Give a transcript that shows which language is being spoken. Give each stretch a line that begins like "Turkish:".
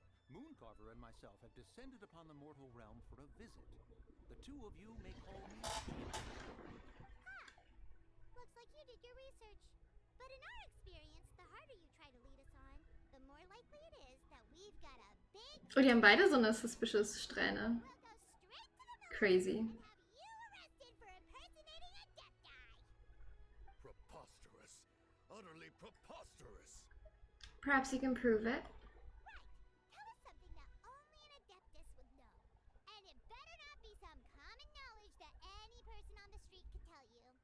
English: Mooncarver and myself have descended upon the mortal realm for a visit. The two of you may call me... Looks like you did your research. But in our experience, the harder you try to lead us on, the more likely it is that we've got a big...
German: Oh, die haben beide so eine suspicious Strähne.
English: We'll go straight to the village Crazy. and have you arrested for impersonating a Adepti. Preposterous. Utterly preposterous. Perhaps you can prove it. Right. Tell us something that only an Adeptus would know. And it better not be some common knowledge that any person on the street could tell you.